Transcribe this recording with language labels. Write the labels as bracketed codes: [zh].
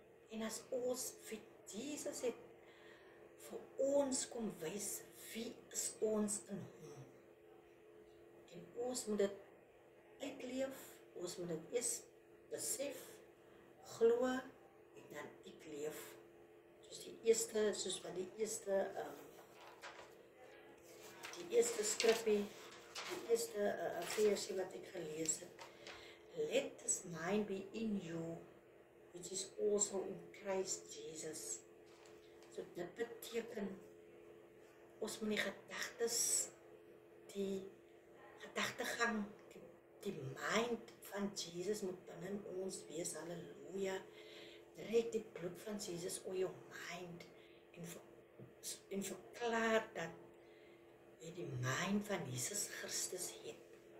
[af] En as ons vir Jesus het vir ons kom wys wie is ons in hom. En ons moet dit uitleef, ons moet dit eers besef, glo en dan uitleef. Soos wat die eerste skrippie, die eerste versie wat ek gelees het. [en] Let this mind be in you, which is also in Christ Jesus. [af] So dit beteken, ons moet die gedagtes, die gedagtegang, die mind van Jesus moet binne ons wees, halleluja. Trek die bloed van Jesus oor jou mind en verklaar dat jy die mind van Jesus Christus het.